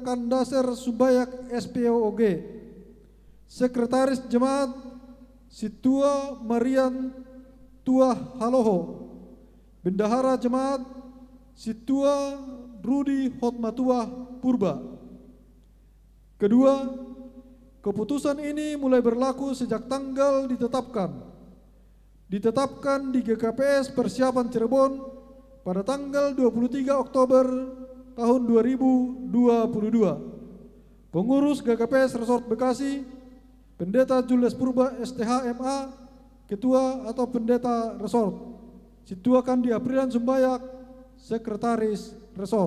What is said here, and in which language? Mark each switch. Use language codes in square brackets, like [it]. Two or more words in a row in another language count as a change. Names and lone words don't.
[id] Kandaser Subayak SPOG. Sekretaris Jemaat Situa Marian Tuah Haloho. Bendahara Jemaat Situa Rudi Hotmatuah Purba. Kedua, Keputusan ini mulai berlaku sejak tanggal ditetapkan di GKPS Persiapan Cirebon pada tanggal 23 Oktober tahun 2022. Pengurus GKPS Resort Bekasi, Pendeta Julius Purba STH MA, Ketua atau Pendeta Resort, Situakan di Aprilan Sumbayak, Sekretaris Resort.